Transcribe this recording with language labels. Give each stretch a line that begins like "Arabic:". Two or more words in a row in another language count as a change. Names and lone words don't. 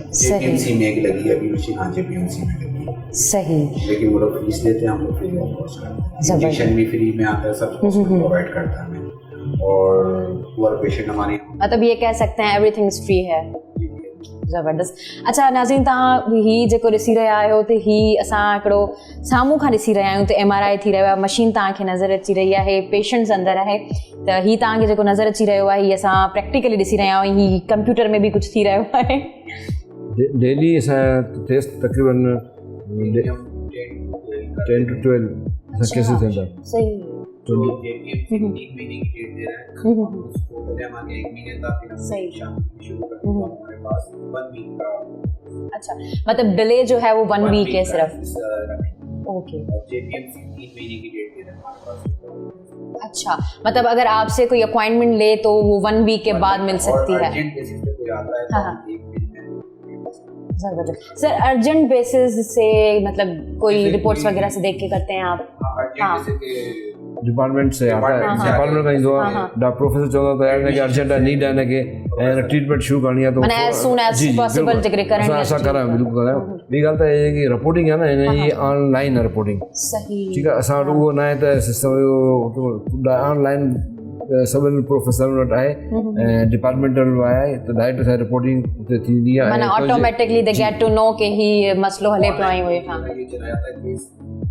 Urdu: JPMC میں ایک لگی ہے ابھی مشین، ہاں JPMC میں لگی ہے. सही। لیکن وہ لوگ فیس لیتے ہیں، ہم لوگ
English: free of cost
Urdu: کرتے ہیں۔ انجکشن بھی فری میں آتا ہے، سب کچھ پرووائیڈ کرتا ہے ہمیں. और
English: poor patient
Urdu: हमारे, مطلب یہ کہہ سکتے ہیں
English: everything is free
Urdu: है। ज़बरदस्त।
Sindhi: अच्छा नाज़रीन, तव्हां ही जेको ॾिसी रहिया आहियो त ही असां हिकिड़ो साम्हूं खां ॾिसी रहिया आहियूं त एमआरआई थी रहियो आहे, मशीन तव्हांखे नज़र अची रही आहे, पेशेंट्स अंदरि आहे, त ही तव्हांखे जेको नज़र अची रहियो आहे ही असां प्रैक्टिकली ॾिसी रहिया आहियूं, ही कंप्यूटर में बि कुझु थी रहियो आहे। डेली असां टेस्ट तक़रीबन 10 to 12 असां केसेस थियनि था। सही।
Urdu: جو JPMC تین مہینے کی ڈیٹ دے رہا ہے، اس کو پہلے ہمارے ایک مہینے کا پھر ہم सही। شام کو شروع کرتے ہیں، ہمارے پاس ایک ویک کا. اچھا، مطلب ڈیلے جو ہے وہ ایک ویک ہے صرف. ओके। اور JPMC تین مہینے کی ڈیٹ دے رہا ہے ہمارے پاس. اچھا، مطلب اگر آپ سے کوئی اپوائنٹمنٹ لے تو وہ ایک ویک کے بعد مل سکتی ہے.
English: urgent basis
Urdu: پے کوئی آتا ہے تو हाँ। ہم ایک دن میں. سر
English: urgent basis
Urdu: سے مطلب کوئی رپورٹس وغیرہ سے دیکھ کے کرتے ہیں آپ? ارجنٹ جیسے کہ ڈیپارٹمنٹ سے آتا ہے,
Sindhi: डिपार्टमेंट का ईंदो आहे, डॉक्टर प्रोफेसर चवंदो आहे त हिनखे अर्जेंट आहे, नीड आहे हिनखे, ऐं ट्रीटमेंट शुरू करणी आहे, तो माना
English: as soon as possible
Sindhi: जिक्र करणी आहे। असां करायूं, बिल्कुलु करायूं। ॿी ॻाल्हि त इहे की रिपोर्टिंग आहे न, हिन जी ऑनलाइन आहे रिपोर्टिंग। सही। ठीकु आहे, असां वटि उहो न आहे त सिस्टम ऑनलाइन सभिनी प्रोफेसर वटि आहे ऐं डिपार्टमेंटल आहे, त डायरेक्ट असांजी रिपोर्टिंग उते थींदी आहे। माना ऑटोमेटिकली
English: they get to know
Sindhi: कि ही मसलो हले पियो ऐं उहे।
Urdu: یہ چلایا تھا کیس